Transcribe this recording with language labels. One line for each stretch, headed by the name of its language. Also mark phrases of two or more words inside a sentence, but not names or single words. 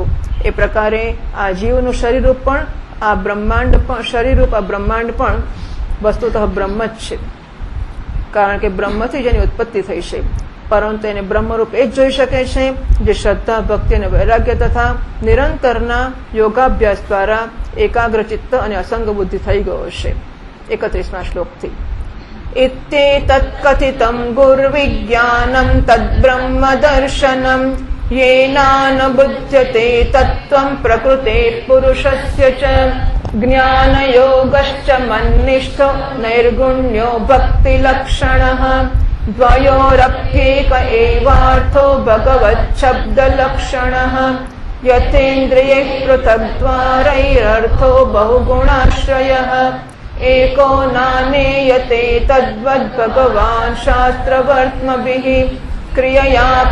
Gujarati: એ પ્રકારે આ જીવનું શરીરરૂપ પણ આ બ્રહ્માંડ પણ શરીરરૂપ આ બ્રહ્માંડ પણ વસ્તુતઃ બ્રહ્મ જ છે, કારણ કે બ્રહ્મથી જેની ઉત્પત્તિ થઈ છે. પરંતુ એને બ્રહ્મરૂપ એ જ જોઈ શકે છે જે શ્રદ્ધા, ભક્તિ અને વૈરાગ્ય તથા નિરંતરના યોગાભ્યાસ દ્વારા એકાગ્ર ચિત્ત અને અસંગ બુદ્ધિ થઈ ગયો છે. 31મા શ્લોકથી
Sanskrit: इत्येतत् कथितं गुर्विज्ञानं तद्ब्रह्म दर्शनं येनानुबुध्यते तत्त्वं प्रकृतेः पुरुषस्य च ज्ञानयोगश्च मन्निष्ठो नैर्गुण्यो भक्तिलक्षणः द्वयोरप्येक एवार्थो भगवच्छब्दलक्षणः यथेन्द्रियैः पृथग्द्वारैरर्थो बहुगुणाश्रयः एको नानेयते तद्वद्भगवान् शास्त्रवर्त्मभिः क्रियया